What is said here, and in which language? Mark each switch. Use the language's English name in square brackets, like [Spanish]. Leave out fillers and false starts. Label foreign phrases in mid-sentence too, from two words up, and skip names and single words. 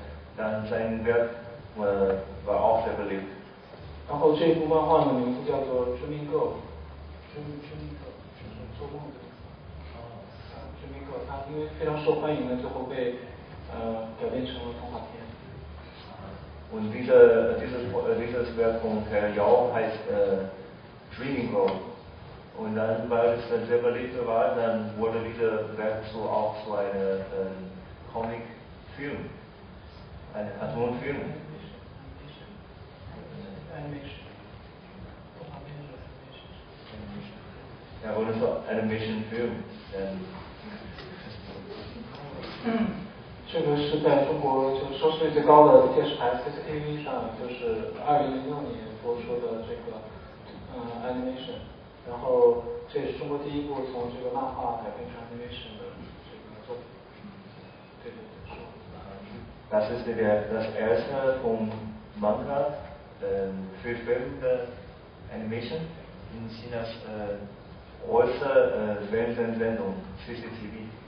[German] Dann sein Werk war auch sehr beliebt. [Chinese] 然后这部漫画的名字叫做《Dreaming Girl》，就是做梦的。Dreaming Girl，它因为非常受欢迎呢，最后被改编成了动画片。 [German] Und dieses Werk von Herr Yao heißt Dreaming Girl. Und dann, weil es dann sehr beliebt war, dann wurde dieses Werk auch zu einem Comic-Film, einem Cartoon-Film. Ja, wurde so Animation-Film. [Chinese] 这个是在中国就收视率最高的电视台 CCTV 上，就是2006年播出的这个animation， 然后这也是中国第一部从这个漫画改编成 animation 的这个作品。对，是。 [German] Das ist das erste vom Manga für Film Animation in Chinas große Fernsehsendung CCTV.